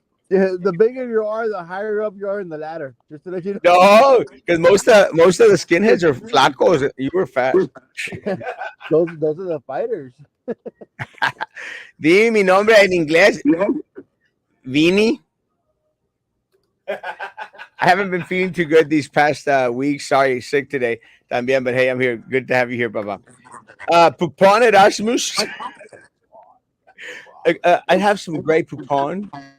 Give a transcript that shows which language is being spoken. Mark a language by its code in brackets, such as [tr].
[en] the bigger you are, the higher up you are in the ladder. Just to let you know. no, because most of the skinheads are [es] flacos. [en] You were fat. Those are the fighters. [es] Di mi nombre en inglés, Vini. [en] I haven't been feeling too good these past weeks. Sorry, sick today. También, but hey, I'm here. Good to have you here, Baba. Poupon Erasmus. I have some great poupon.